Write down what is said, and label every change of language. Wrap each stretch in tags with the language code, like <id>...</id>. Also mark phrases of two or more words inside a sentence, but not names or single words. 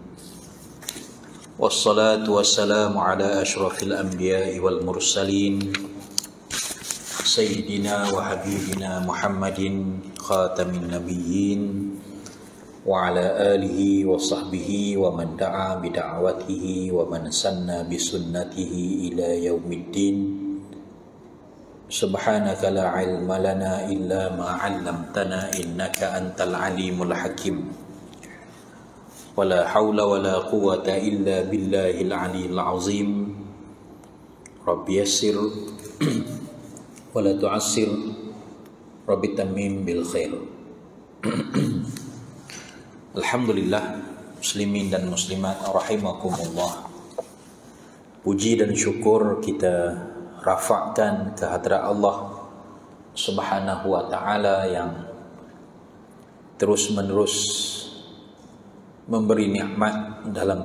<ar>والصلاة والسلام على أشرف الأنبياء والمرسلين، سيدنا وحبيبنا محمد خاتم النبيين وعلى آله وصحبه ومن دعا بدعوته ومن سن بسنته إلى يوم الدين. سبحانك لا علم لنا إلا ما علمتنا إنك أنت العليم الحكيم. ولا حول ولا قوة إلا بالله العلي العظيم. رب يسر ولا تعسر، رب تمم بالخير.</ar> <ms>Alhamdulillah, muslimin dan muslimat rahimakumullah. Puji dan syukur kita rafa'kan ke hadrat Allah</ms> <ar>سبحانه وتعالى</ar> <ms>yang terus menerus memberi nikmat dalam</ms>